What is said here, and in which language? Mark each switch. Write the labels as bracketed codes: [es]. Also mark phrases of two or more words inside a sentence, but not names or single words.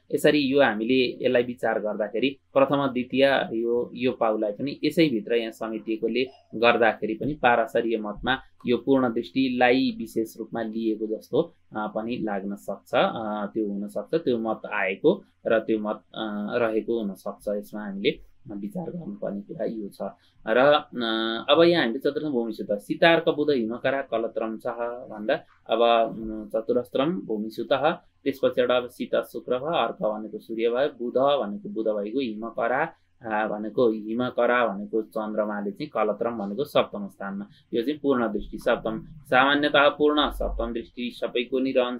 [ne] यसरी यो हामीले यसलाई विचार गर्दाखेरि प्रथम द्वितीय यो पाउलाई पनि यसैभित्र यहाँ समेटिएकोले गर्दाखेरि पनि पाराशरीय मतमा यो पूर्ण दृष्टिलाई विशेष रूपमा लिएको जस्तो पनि लाग्न सक्छ। त्यो हुन सक्छ, त्यो मत आएको र त्यो मत रहेको हुन सक्छ। यसमा हामीले विचार गर्नुपर्ने कुरा यो छ। र अब यहाँ हामीले [sa] चतुर्थम भूमिसुत सितार्क बुध हिमकरा कलत्रम [ne] छ भन्दा अब चतुरस्त्रम भूमिसुत, त्यसपछि एउटा अब शीत शुक्र भयो, अर्क भनेको सूर्य भयो, बुध भनेको बुध भइगयो, हिमकरा भनेको चन्द्रमाले चाहिँ कलत्रम भनेको सप्तम स्थानमा। यो चाहिँ पूर्ण दृष्टि सप्तम, सामान्यतः पूर्ण सप्तम दृष्टि सबैको नि रहन्छ।